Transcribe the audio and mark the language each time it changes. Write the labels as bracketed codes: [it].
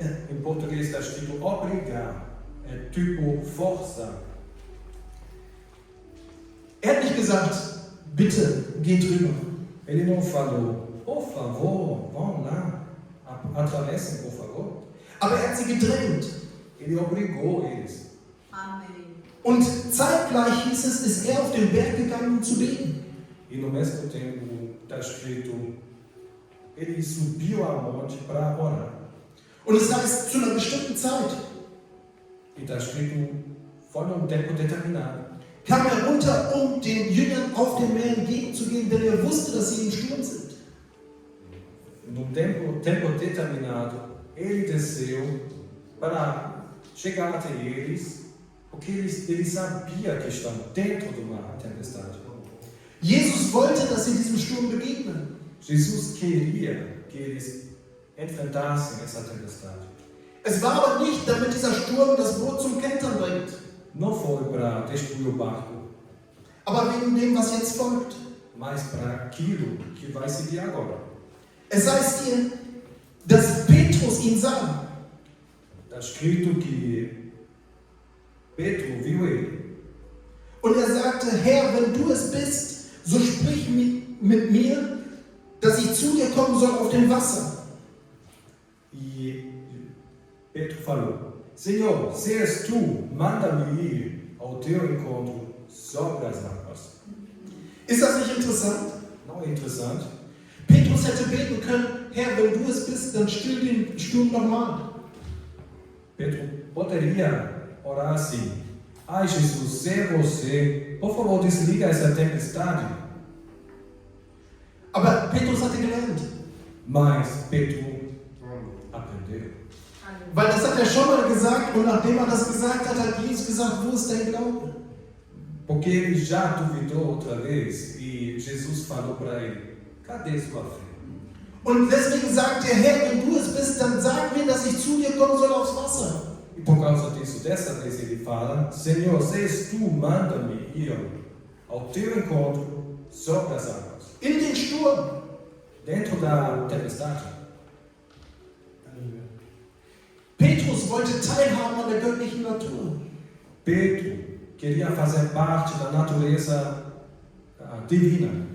[pt] Em português está escrito obrigar, é tipo força. [de] Er hat nicht gesagt, bitte, geht rüber. [pt] Ele não falou, por favor, vão lá, atravessem, por favor. [de] Aber er hat sie gedrängt. [pt] Ele obrigou eles. Amém. [de] Und zeitgleich hieß es, ist er auf den Berg gegangen, um zu beten. [pt] E no mesmo tempo está escrito, ele subiu ao monte para orar. [de] Und es heißt, zu einer bestimmten Zeit. [pt] E está escrito, foi num tempo determinado. [de] kam er runter, um den Jüngern auf dem Meer entgegenzugehen, denn er wusste, dass sie im Sturm sind. [pt] Num tempo determinado, ele desceu para chegar até eles, porque ele sabia que estão dentro de uma tempestade. [de] Jesus wollte, dass sie diesem Sturm begegnen. [pt] Jesus queria que eles enfrentassem essa tempestade. [de] Es war aber nicht, damit dieser Sturm das Boot zum Kentern bringt, [pt] Não foi para destruir o barco, [de] aber wegen dem, was jetzt folgt. [pt] mas para aquilo que vai seguir agora. [de] Es heißt hier, dass Petrus ihn sah. [pt] Está escrito que Pedro viu ele. [de] Und er sagte, Herr, wenn du es bist, so sprich mit mir, dass ich zu dir kommen soll auf dem Wasser. [pt] E Pedro falou: Senhor, se és tu, manda-me ir ao teu encontro sobre as águas. [de] Ist das nicht interessant? [pt] Não é interessante? [de] Petrus hätte beten können, Herr, wenn du es bist, dann still den Sturm nochmal. [pt] Pedro poderia orar assim: Ai Jesus, se é você, por favor, desliga essa tempestade. [de] Aber Petrus hatte gelernt, [pt] Mas Pedro aprendeu. [de] weil das hat er schon mal gesagt und nachdem er das gesagt hat, hat Jesus gesagt, wo ist dein Glaube? [pt] Porque ele já duvidou outra vez e Jesus falou para ele: Cadê sua fé? [de] Und deswegen sagt er, Herr, wenn du es bist, dann sag mir, dass ich zu dir kommen soll aufs Wasser. [pt] E por causa disso, dessa vez ele fala: Senhor, se és tu, manda-me ir ao teu encontro sobre as águas. [de] In den Sturm. [pt] Dentro da tempestade. [de] Petrus wollte teilhaben an der göttlichen Natur. [pt] Pedro queria fazer parte da natureza divina.